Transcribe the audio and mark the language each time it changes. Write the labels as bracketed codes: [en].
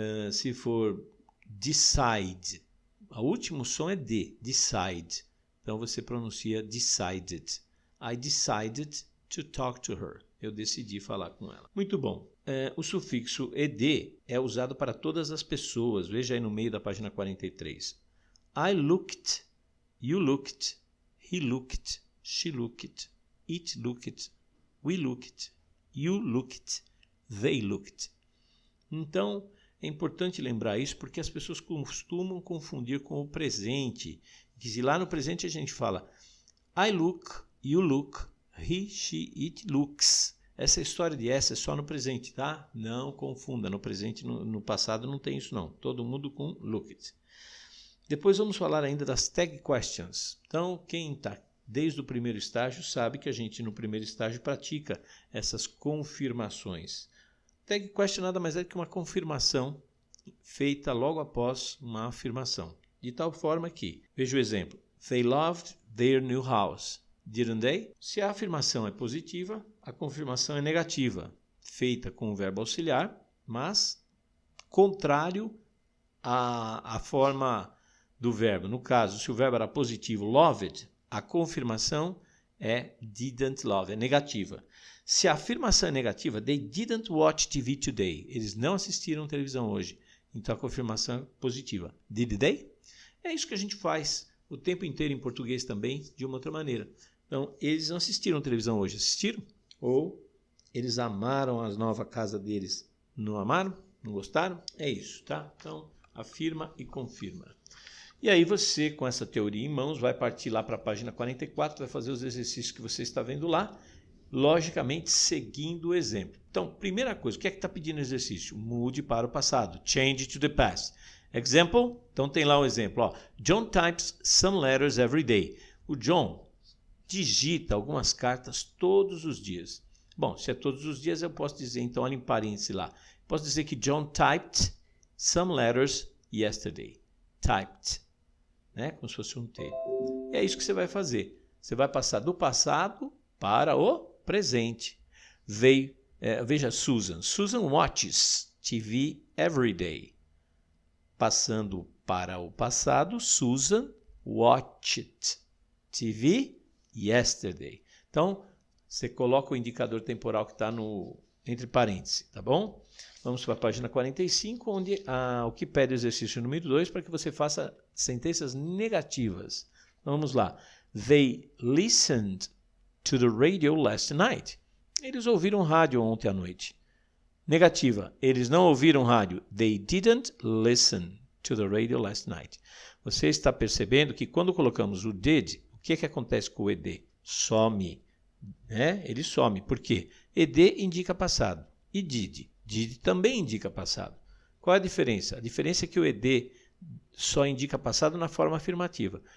[pt] Se for decide, o último som é D, decide. Então você pronuncia [en] decided. I decided to talk to her. [pt] Eu decidi falar com ela. Muito bom. O sufixo ed é usado para todas as pessoas. Veja aí no meio da página 43. [en] I looked, you looked, he looked, she looked, it looked, we looked, you looked, they looked. [pt] Então, é importante lembrar isso porque as pessoas costumam confundir com o presente. E lá no presente a gente fala [en] I look, you look, he, she, it looks. [pt] Essa história de essa é só no presente, tá? Não confunda, no presente, no passado não tem isso não. Todo mundo com looked. Depois vamos falar ainda das tag questions. Então, quem está desde o primeiro estágio sabe que a gente no primeiro estágio pratica essas confirmações. Tag question nada mais é do que uma confirmação feita logo após uma afirmação. De tal forma que, veja o exemplo, [en] they loved their new house, didn't they? [pt] Se a afirmação é positiva, a confirmação é negativa, feita com o verbo auxiliar, mas contrário à forma do verbo. No caso, se o verbo era positivo, loved, a confirmação é didn't love, é negativa. Se a afirmação é negativa, [en] they didn't watch TV today. [pt] Eles não assistiram televisão hoje. Então a confirmação é positiva. [en] Did they? [pt] É isso que a gente faz o tempo inteiro em português também, de uma outra maneira. Então, eles não assistiram televisão hoje. Assistiram? Ou eles amaram a nova casa deles? Não amaram? Não gostaram? É isso, tá? Então, afirma e confirma. E aí você, com essa teoria em mãos, vai partir lá para a página 44, vai fazer os exercícios que você está vendo lá, logicamente seguindo o exemplo. Então, primeira coisa, o que é que está pedindo exercício? Mude para o passado. [en] Change to the past. Example, [pt] então tem lá um exemplo. Ó. [en] John types some letters every day. [pt] O John digita algumas cartas todos os dias. Bom, se é todos os dias, eu posso dizer, então, olha em parênteses lá. Posso dizer que [en] John typed some letters yesterday. Typed. [pt] Né? Como se fosse um T. E é isso que você vai fazer. Você vai passar do passado para o presente. Veja Susan. [en] Susan watches TV every day. [pt] Passando para o passado, [en] Susan watched TV yesterday. [pt] Então, você coloca o indicador temporal que está entre parênteses, tá bom? Vamos para a página 45, onde o que pede o exercício número 2 para que você faça sentenças negativas. Vamos lá. [en] They listened to the radio last night. [pt] Eles ouviram rádio ontem à noite. Negativa. Eles não ouviram rádio. [en] They didn't listen to the radio last night. [pt] Você está percebendo que quando colocamos o did, o que acontece com o ed? Some. Né? Ele some. Por quê? Ed indica passado. E did? Did também indica passado. Qual é a diferença? A diferença é que o ed só indica passado na forma afirmativa.